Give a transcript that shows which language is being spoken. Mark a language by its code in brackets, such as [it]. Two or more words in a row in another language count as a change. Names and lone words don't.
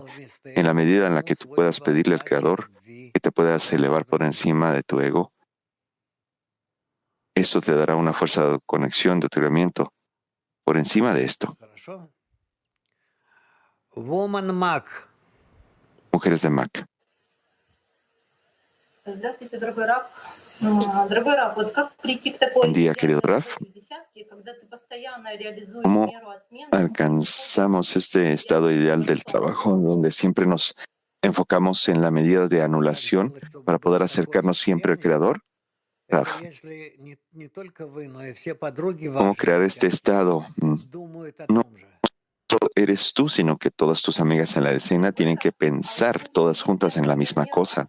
[es] En la medida en la que tú puedas pedirle al Creador que te puedas elevar por encima de tu ego, esto te dará una fuerza de conexión, de otorgamiento por encima de esto. Mujeres de Mac. [ru] Здравствуйте, дорогой Рав. Дорогой Рав, вот как прийти к такой [es] Buen día, querido Raf. [ru] когда ты постоянно реализуешь [es] ¿Cómo [ru] меру отмены? [es] alcanzamos este estado ideal del trabajo donde siempre nos enfocamos en la medida de anulación para poder acercarnos siempre al Creador? Raf, ¿cómo crear este estado? No solo eres tú, sino que todas tus amigas en la decena tienen que pensar todas juntas en la misma cosa.